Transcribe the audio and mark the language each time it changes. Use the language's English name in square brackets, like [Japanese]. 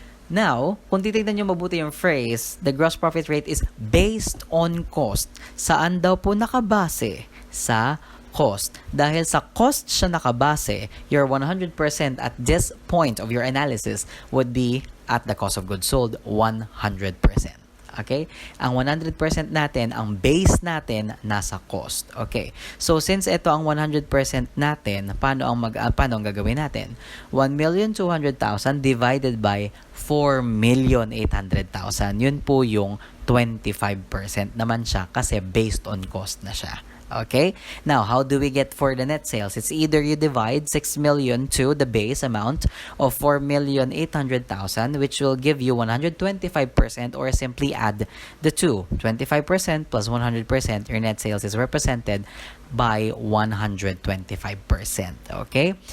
[English] Now, [Filipino] kung titignan nyo mabuti yung [English] phrase, the gross profit rate is based on cost. [Filipino] Saan daw po nakabase? Sa cost. Dahil sa cost siya nakabase, [English] your 100% at this point of your analysis would be at the cost of goods sold, 100%. Okay? [Filipino] Ang 100% natin, ang base natin, nasa cost. Okay. So, since ito ang 100% natin, paano ang gagawin natin? [English] 1,200,000 divided by 4,800,000. [Filipino] Yun po yung 25% naman siya kasi [English] based on cost [Filipino] na siya. [English] Okay? Now, how do we get for the net sales? It's either you divide 6 million to the base amount of 4,800,000, which will give you 125%, or simply add the two. 25% plus 100%, your net sales is represented by 125%. Okay?